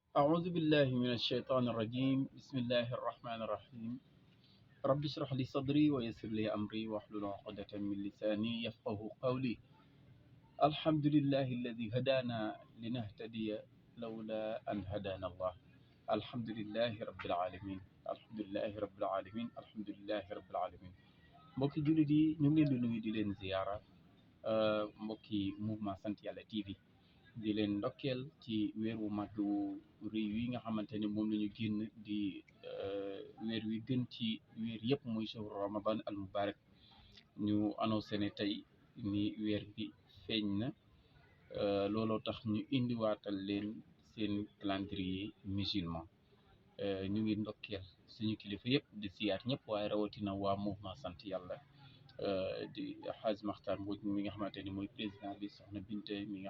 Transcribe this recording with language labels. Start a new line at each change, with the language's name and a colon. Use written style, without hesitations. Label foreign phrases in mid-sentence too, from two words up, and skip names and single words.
Arabic: أعوذ بالله من الشيطان الرجيم بسم الله الرحمن الرحيم رب اشرح لي صدري ويسر لي أمري واحلل عقدة من لساني يفقه قولي الحمد لله الذي هدانا لنهتدي لولا أن هدانا الله الحمد لله رب العالمين
Wolof: الحمد لله رب العالمين الحمد لله رب العالمين mbokki jullit yi ñu ngi leen di nuyu di leen ziyaara mbokki mouvement sant yàlla TV di leen ndokkeel ci weer wu mag wu rëy wi nga xamante ne moom la ñu génn di weer wi gën ci weer yëpp muy
Arabic: شهر رمضان المبارك
Wolof: ñu annoncé ne tey ni weer bi feeñ na looloo tax ñu indiwaatal leen seen
French: calendrier musulman
Wolof: ñu ngi ndokkeel suñu kilifa yëpp di siyaat ñëpp waaye rawatina waa mouvement sant yàlla di Hadj Makhtar Mbodj mi nga xamante ni mooy président bi soxna Binte mi nga